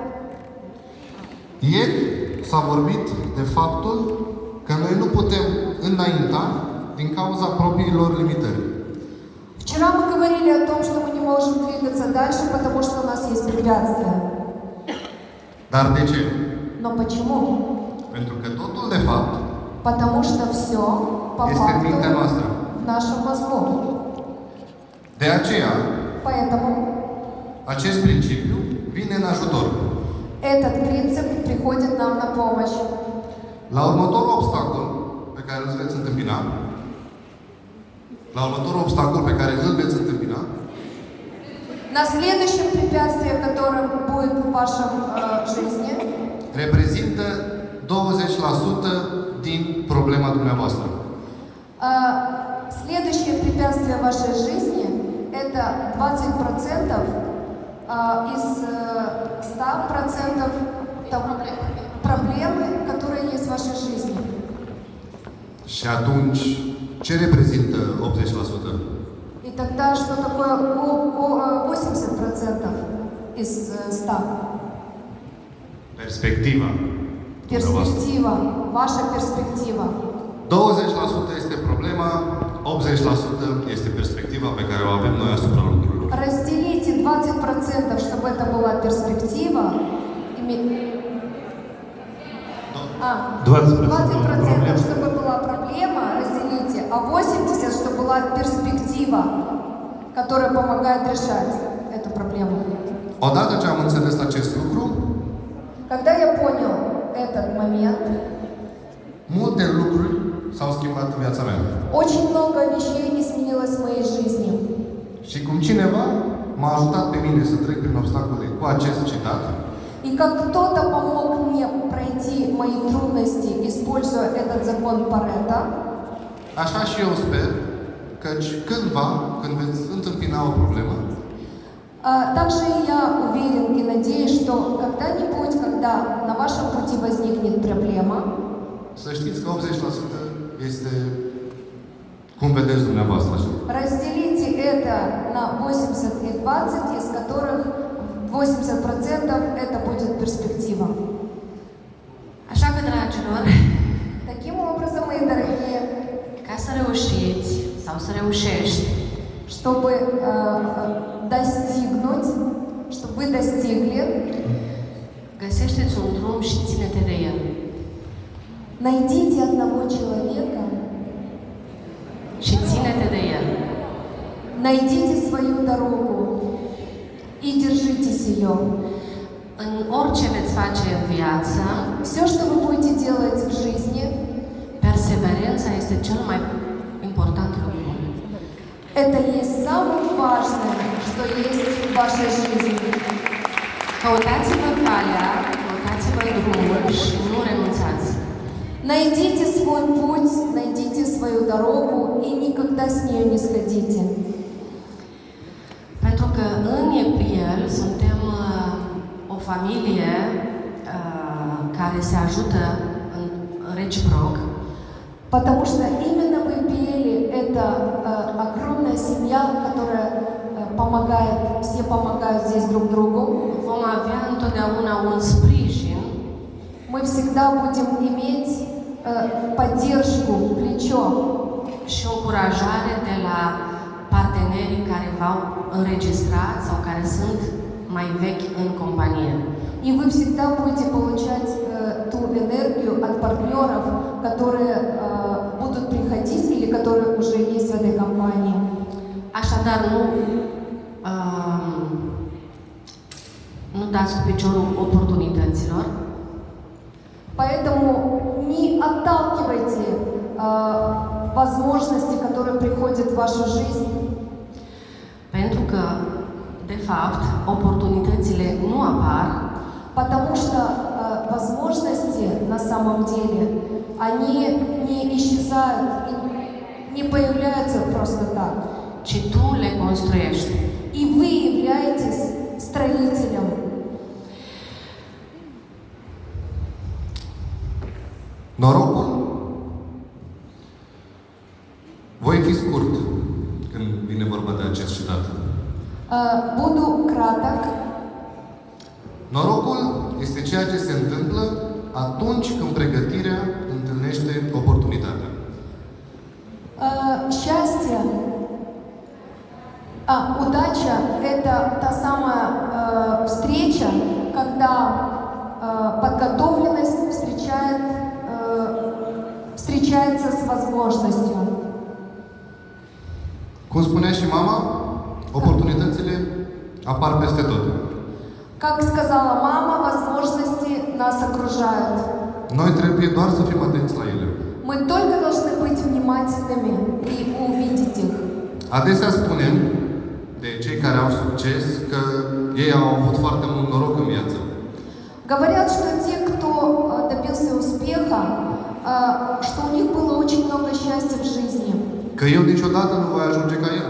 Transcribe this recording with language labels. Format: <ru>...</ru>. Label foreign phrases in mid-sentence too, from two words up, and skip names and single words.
<ro>Ieri s-a vorbit de faptul că noi nu putem înainta din cauza propriilor limitări.</ro> <ru>Вчера мы говорили о том, что мы не можем двигаться дальше, потому что у нас есть препятствия.</ru> <ro>Dar de ce?</ro> <ru>Но почему?</ru> <ro>Pentru că totul, de fapt,</ro> <ru>Потому что все по</ru> <ro>este în mintea</ro> <ru>факту</ru> <ro>noastră.</ro> <ru>в нашем мозгу.</ru> <ro>De aceea,</ro> <ru>Поэтому</ru> <ro>acest principiu vine în ajutor.</ro> <ru>этот принцип приходит нам на помощь.</ru> <ro>La următorul obstacol pe care îl veți întâmpina,</ro> <ru>На следующем препятствии, которое будет в вашем жизни,</ru> <ro>reprezintă 20% din problema dumneavoastră.</ro> <ru>следующее препятствие в вашей жизни это 20% из 100% проблемы, которые есть в вашей жизни.</ru> <ro>Și atunci, ce reprezintă 80%?</ro> <ru>И тогда что такое 80% из 100?</ru> <ro>Perspectiva.</ro> <ru>Перспектива, ваша перспектива.</ru> <ro>20% este problema, 80% este perspectiva pe care o avem noi asupra lucrurilor.</ro> <ru>Разделите 20%, чтобы это была перспектива. 20%, чтобы была проблема, разделите, а 80%, чтобы была перспектива, которая помогает решать эту проблему.</ru> <ro>Odată ce am înțeles acest lucru,</ro> <ru>Когда я понял этот момент,</ru> <ro>multe lucruri s-au schimbat în viața mea.</ro> <ru>очень много вещей изменилось в моей жизни.</ru> <ro>Și cum cineva m-a ajutat pe mine să trec prin obstacole cu acest citat,</ro> <ru>И как кто-то помог мне пройти мои трудности, используя этот закон Парето,</ru> <ro>așa și eu sper căci cândva, când veți întâmpina o problemă,</ro> <ru>также я уверен и надеюсь, что когда-нибудь, когда на вашем пути возникнет проблема,</ru> <ro>să știți că 80% este cum vedeți dumneavoastră așa.</ro> <ru>разделите это на 80 и 20, из которых 80% это будет перспектива.</ru> <ro>Așa că, dragilor,</ro> <ru>Таким образом, мои дорогие,</ru> <ro>ca să reușiți sau să reușești,</ro> <ru>чтобы достигнуть, чтобы вы достигли,</ru> <ro>găsește-ți un drum și ține-te de el.</ro> <ru>найдите одного человека,</ru> <ro>Și ține-te de el.</ro> <ru>найдите свою дорогу и держитесь ее.</ru> <ro>În orice veți face în viață,</ro> <ru>Все, что вы будете делать в жизни,</ru> <ro>perseverența este cel mai important lucru.</ro> <ru>это есть самое важное, что есть в вашей жизни.</ru> <ro>Căutați-vă calea, căutați-vă drumul și nu renunțați.</ro> <ru>Найдите свой путь, найдите свою дорогу и никогда с нее не сходите.</ru> <ro>Pentru că în Epriel suntem o familie care se ajută reciproc.</ro> <ru>Потому что именно в Ипиэле это огромная семья, которая помогает, все помогают здесь друг другу.</ru> <ro>Vom avea întotdeauna un sprijin</ro> <ru>Мы всегда будем иметь поддержку, плечо</ru> <ro>și o încurajare de la partenerii care v-au înregistrat sau care sunt mai vechi în companie.</ro> <ru>И вы всегда будете получать ту энергию от партнеров, которые будут приходить или которые уже есть в этой компании.</ru> <ro>Așadar, nu dați cu piciorul oportunităților,</ro> <ru>Поэтому не отталкивайте возможности, которые приходят в вашу жизнь,</ru> <ro>pentru că, de fapt, oportunitățile nu apar,</ro> <ru>потому что возможности на самом деле, они не исчезают, и не появляются просто так.</ru> <ro>ci tu le construiești.</ro> <ru>И вы являетесь строителем.</ru> <ro>Norocul, voi fi scurt când vine vorba de acest citat.</ro> <ru>Буду краток.</ru> <ro>Norocul este ceea ce se întâmplă atunci când pregătirea întâlnește oportunitatea.</ro> <ru>Счастье удача – это та самая встреча, когда подготовленность встречается с возможностью.</ru> <ro>Cum spunea și mama, oportunitățile apar peste tot.</ro> <ru>Как сказала мама, возможности нас окружают.</ru> <ro>Noi trebuie doar să fim atenți la ele.</ro> <ru>Мы только должны быть внимательными и увидеть их.</ru> <ro>Adesea spunem de cei care au succes că ei au avut foarte mult noroc în viață.</ro> <ru>Говорят, что те, кто добился успеха, что у них было очень много счастья в жизни.</ru> <ro>Că eu niciodată nu voi ajunge ca el.</ro>